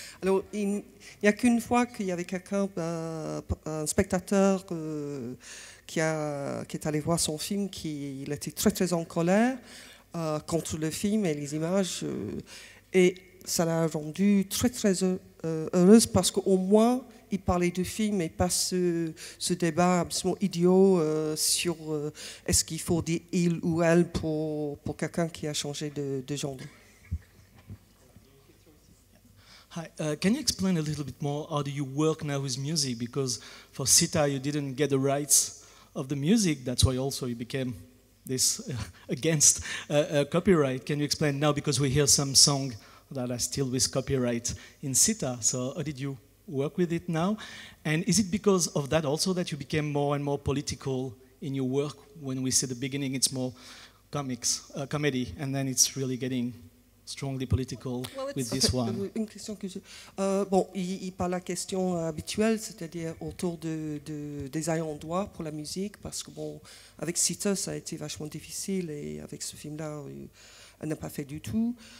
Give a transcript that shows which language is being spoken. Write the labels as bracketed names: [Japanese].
[French] Alors, il n'y a qu'une fois qu'il y avait quelqu'un, un spectateur qui est allé voir son film, il était très très en colère contre le film et les images, et ça l'a rendue très très heureuse parce qu'au moins il parlait du film et pas ce débat absolument idiot sur est-ce qu'il faut dire il ou elle pour quelqu'un qui a changé de genre. [English] Hi, can you explain a little bit more how do you work now with music? Because for Sita you didn't get the rights of the music, that's why also you became this against copyright. Can you explain now, because we hear some song that are still with copyright in Sita, so how did you work with it now? And is it because of that also that you became more and more political in your work? When we see the beginning it's more comedy, and then it's really getting strongly political with this one. [French] Une question que bon, il parle la question habituelle, c'est-à-dire autour des ayants droit pour la musique, parce que bon, avec Sita ça a été vachement difficile et avec ce film-là, elle n'a pas fait du tout.